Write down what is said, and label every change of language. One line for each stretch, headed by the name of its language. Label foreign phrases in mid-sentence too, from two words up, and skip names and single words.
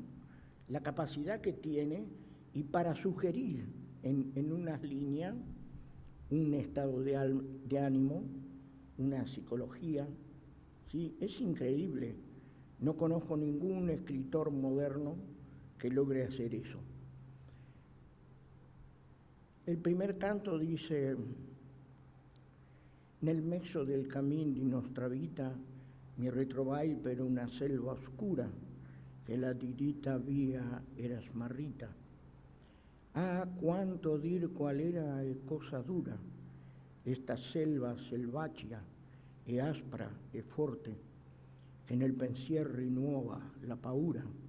Spanish: La capacidad que tiene y para sugerir en unas líneas un estado de ánimo, una psicología, ¿sí? Es increíble. No conozco ningún escritor moderno que logre hacer eso. El primer canto dice:
Italian: nel mezzo del cammin di nostra vita mi ritrovai per una selva oscura che la dirita via era smarrita. Ah, quanto dir qual era e cosa dura esta selva selvaggia e aspra e forte che nel pensier rinnuova la paura.